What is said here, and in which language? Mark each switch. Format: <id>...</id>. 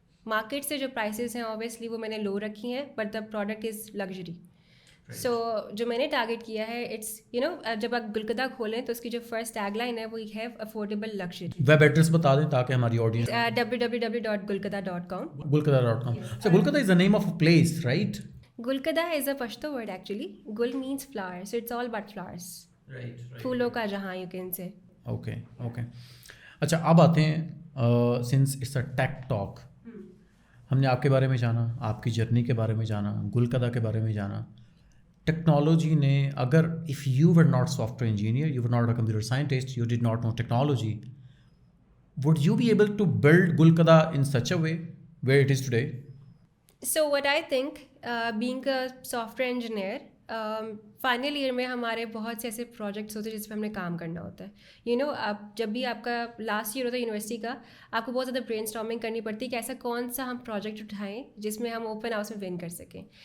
<ur>Market سے جو prices ہیں اوبیسلی وہ میں نے لو رکھی ہیں,</ur> <en>But the product is luxury.</en> <ur>سو جو میں نے ٹارگیٹ کیا ہے اٹس جب آپ گلقدہ کھولیں تو اس کی جو فرسٹ ٹیگ لائن ہے وہ</ur> <en>Have affordable luxury.</en> <ur>Web address بتا دیں تاکہ ہماری audience. www.gulkada.com. gulkada.com.</ur> <en>So Gulkada is the name of a place, right? Gulkada is a Pashto word actually. Gul means flower, so it's all about flowers. Right.</en> <ur>پھولوں کا جہاں</ur> <en>you can say. Okay.</en> <ur>اچھا اب آتے ہیں,</ur> <en>since it's a tech talk,</en> <ur>ہم نے آپ کے بارے میں جانا, آپ کی جرنی کے بارے میں جانا, گلقدہ کے بارے میں جانا. ٹیکنالوجی نے اگر</ur> <en>if you were not software engineer, you were not a computer scientist, you did not know technology, would you be able to build Gulqada in such a way where it is today? So what I think, being a software engineer,</en> <ur>final year میں ہمارے بہت سے ایسے projects ہوتے ہیں جس پہ ہم نے کام کرنا ہوتا ہے. آپ جب بھی آپ کا لاسٹ ایئر ہوتا ہے یونیورسٹی کا, آپ کو بہت زیادہ برین اسٹارمنگ کرنی پڑتی ہے کہ ایسا کون سا ہم پروجیکٹ اٹھائیں جس میں ہم اوپن ہاؤس میں ون کر سکیں.</ur>